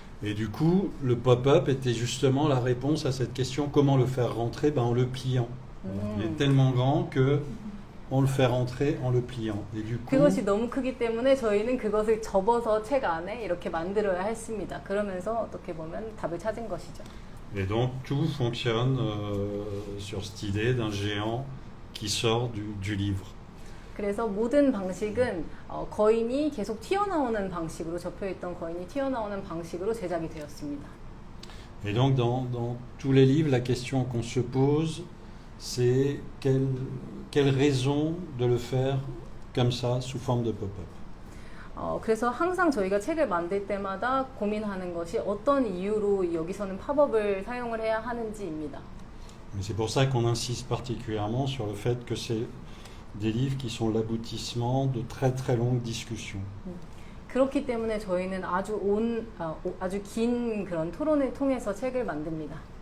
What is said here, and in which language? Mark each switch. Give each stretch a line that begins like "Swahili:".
French: Et du coup, le pop-up était justement la réponse à cette question, comment le faire rentrer? En le pliant. Il est tellement grand que on le fait rentrer en le pliant. Et du coup,
Korean: 그것이 너무 크기 때문에 저희는 그것을 접어서 책 안에 이렇게 만들어야 했습니다. 그러면서 어떻게 보면 답을 찾은 것이죠.
French: Et donc tout fonctionne sur cette idée d'un géant qui sort du livre.
Korean: 그래서 모든 방식은 거인이 계속 튀어나오는 방식으로 접혀있던 거인이 튀어나오는 방식으로 제작이 되었습니다.
French: Et donc dans tous les livres, la question qu'on se pose, c'est quelle raison de le faire comme ça, sous forme de pop-up.
Korean: 그래서 항상 저희가 책을 만들 때마다 고민하는 것이 어떤 이유로 여기서는 팝업을 사용을 해야 하는지입니다.
French: Mais c'est pour ça qu'on insiste particulièrement sur le fait que c'est des livres qui sont l'aboutissement de très très longues discussions.
Korean: 그렇기 때문에 저희는 아주 긴 그런 토론을 통해서 책을 만듭니다.